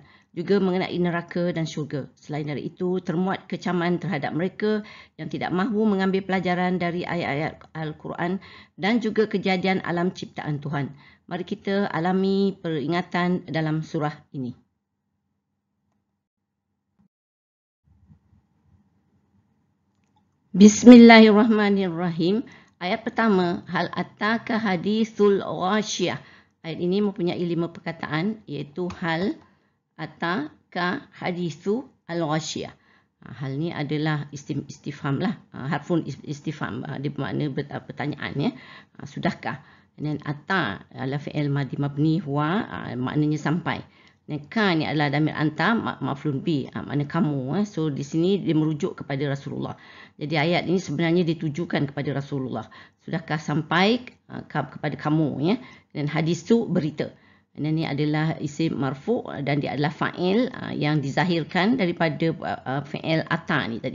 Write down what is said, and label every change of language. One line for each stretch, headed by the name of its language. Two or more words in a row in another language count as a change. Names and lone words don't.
Malay: Juga mengenai neraka dan syurga. Selain dari itu, termuat kecaman terhadap mereka yang tidak mahu mengambil pelajaran dari ayat-ayat Al-Quran dan juga kejadian alam ciptaan Tuhan. Mari kita alami peringatan dalam surah ini.
Arabic: Bismillahirrahmanirrahim.
Malay: Ayat pertama,
Arabic: هل أتاك حديث الغاشية.
Malay: Ayat ini mempunyai 5 perkataan, iaitu
Arabic: هل أتاك حديث الغاشية.
Malay: Hal ni adalah istifham lah,
Arabic: حرف استفهام,
Malay: dia bermakna pertanyaan ya. Sudahkah? Dan ata adalah
Arabic: فعل ماضي مبني هو,
Malay: maknanya sampai. Dan ka ni adalah
Arabic: ضمير أنت مفعول به,
Malay: makna kamu. So di sini dia merujuk kepada Rasulullah. Jadi ayat ini sebenarnya ditujukan kepada Rasulullah. Sudahkah sampai kepada kamu ya? Dan hadis tu berita. Dan ini adalah
Arabic: اسم مرفوع'
Malay: dan dia adalah fa'il yang dizahirkan daripada fi'il ata ni tadi.